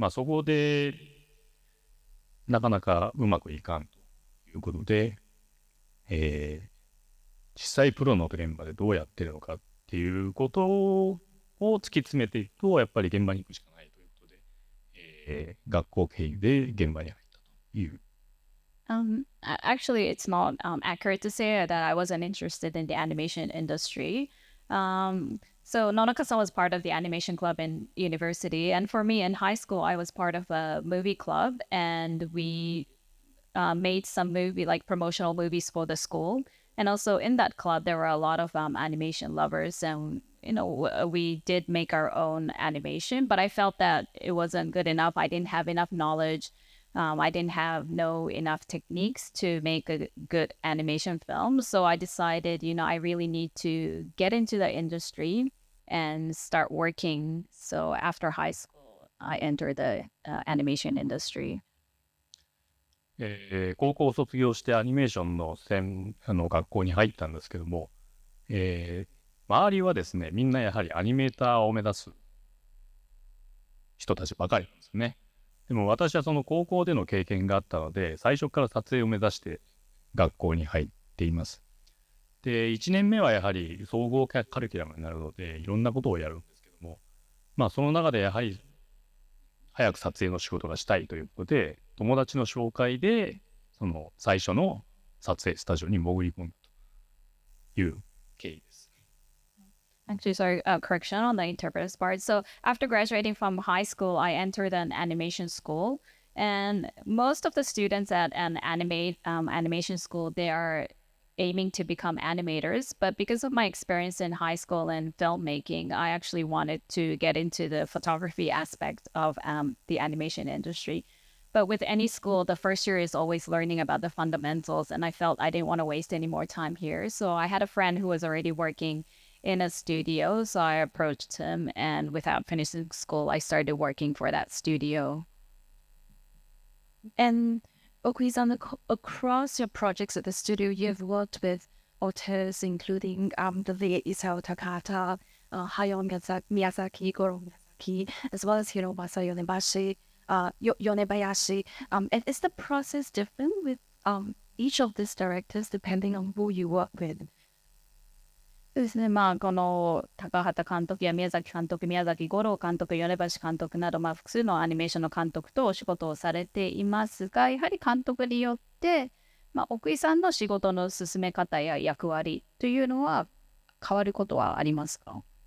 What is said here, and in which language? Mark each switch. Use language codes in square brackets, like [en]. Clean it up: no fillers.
[ja] そこでなかなかうまくいかんということで、実際プロの現場でどうやってるのかっていうことを突き詰めていくと、やっぱり現場に行くしかないということで、学校経由で現場に入ったという。 [en] Actually, it's not accurate to say that I wasn't interested in the animation industry. So Nonaka-san was part of the animation club in university, and for me in high school, I was part of a movie club, and we made some promotional movies for the school. And also in that club, there were a lot of animation lovers, and we did make our own animation, but I felt that it wasn't good enough. I didn't have enough knowledge. I didn't know enough techniques to make a good animation film. So I decided, I really need to get into the industry and start working. So after high school, I entered the animation industry. [ja] 高校を卒業してアニメーションの学校に入ったんですけども、周りはですね、みんなやはりアニメーターを目指す人たちばかりなんですよね。でも私はその高校での経験があったので、最初から撮影を目指して学校に入っています。で、1年目はやはり総合カリキュラムになるので、いろんなことをやるんですけども、まあその中でやはり早く撮影の仕事がしたいということで、友達の紹介で、その最初の撮影スタジオに潜り込んだという経緯です。 [en] Actually, sorry, correction on the interpreter's part. So after graduating from high school, I entered an animation school, and most of the students at an animation school, they are aiming to become animators. But because of my experience in high school and filmmaking, I actually wanted to get into the photography aspect of the animation industry. But with any school, the first year is always learning about the fundamentals, and I felt I didn't want to waste any more time here. So I had a friend who was already working in a studio. So I approached him, and without finishing school, I started working for that studio. And Okui-san, across your projects at the studio, you've worked with authors including the late Isao Takahata, Hayao Miyazaki, Goro Miyazaki, as well as Hiromasa Yonebayashi. And is the process different with each of these directors depending on who you work with? [ja] そうですね、この高畑監督や宮崎監督、宮崎五郎監督、米橋監督など、複数のアニメーションの監督とお仕事をされていますが、やはり監督によって、奥井さんの仕事の進め方や役割というのは変わることはありますか？